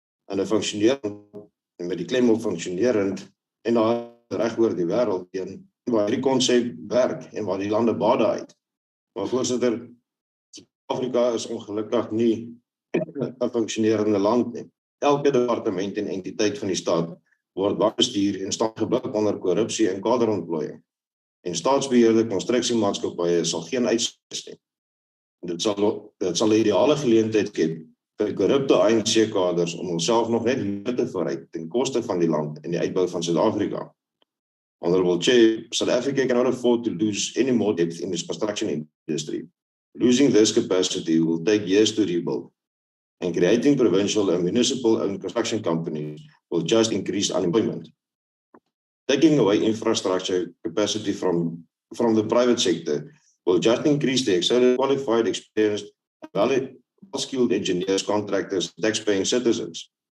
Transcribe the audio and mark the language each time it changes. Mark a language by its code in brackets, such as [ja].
[af] En 'n funksionerend, met die klem op funksionerend en daar reg oor die wêreld teen waar hierdie konsep werk en waar die lande baat uit. Maar voorsitter, Suid-Afrika is ongelukkig nie 'n funksionerende land nie. Elke departement en entiteit van die staat word bestuur en staan geblik onder korrupsie en kaderontplooiing. En staatsbeheerde konstruksiemaatskappye sal geen uitsluit nie. Dit sal 'n ideale geleentheid skep vir korrupte ANC-kaders om homself nog net meer te verryk ten koste van die land en die uitbou van Suid-Afrika. [en] Honorable Chair, South Africa cannot afford to lose any more depth in its construction industry. Losing this capacity will take years to rebuild, and creating provincial and municipal-owned construction companies will just increase unemployment. Taking away infrastructure capacity from the private sector will just increase the excelling, qualified, experienced, well-skilled engineers, contractors, tax-paying citizens.